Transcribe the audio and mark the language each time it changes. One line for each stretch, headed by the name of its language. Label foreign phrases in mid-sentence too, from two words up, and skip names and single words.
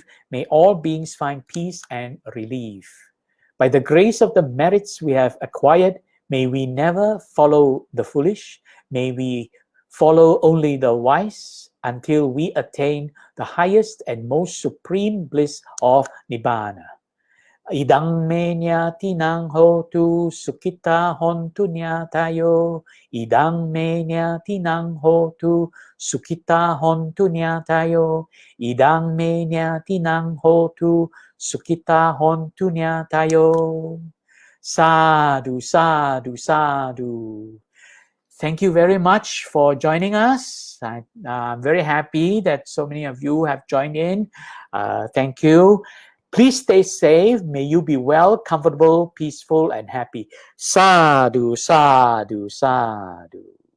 English: May all beings find peace and relief. By the grace of the merits we have acquired, may we never follow the foolish. May we follow only the wise until we attain the highest and most supreme bliss of Nibbana.
Pali: Idang me nyatinang hotu sukita hontu nyatayo. Idang me nyatinang hotu sukita hontu nyatayo. Idang me nyatinang hotu sukita hontu nyatayo. Sadhu, sadhu, sadhu.
English: Thank you very much for joining us. I'm very happy that so many of you have joined in. Thank you. Please stay safe. May you be well, comfortable, peaceful, and happy.
Pali: Sadhu, sadhu, sadhu.